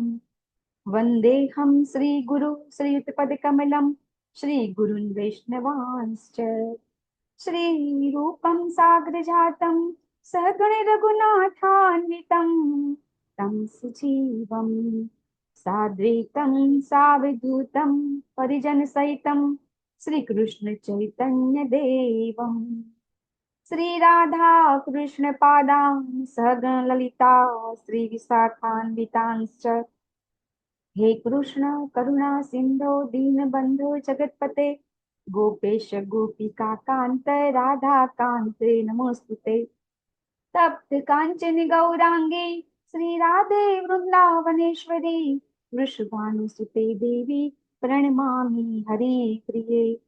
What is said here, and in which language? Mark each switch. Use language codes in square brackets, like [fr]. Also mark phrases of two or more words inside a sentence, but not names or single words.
[sa] वंदेहम श्री गुरु श्रीयुतपदकमलम श्री गुरुन वैष्णवांश्च श्री रूपम साग्रजातम सहगण रघुनाथान्वितम तम सुजीवम साद्वैतं सावधूतं परिजन सहितं श्री कृष्ण चैतन्य देवम श्री राधा कृष्ण पादां सहगण ललिता श्री विशाखान्वितांश्च हे कृष्ण करुणा सिंधो दीनबंधो जगत्पते गोपेश गोपिका कांत राधा कांते नमोस्तुते तप्त कांचन गौरांगी श्री राधे वृंदावनेश्वरी वृषभानुसुते देवी प्रणमामि हरि प्रिये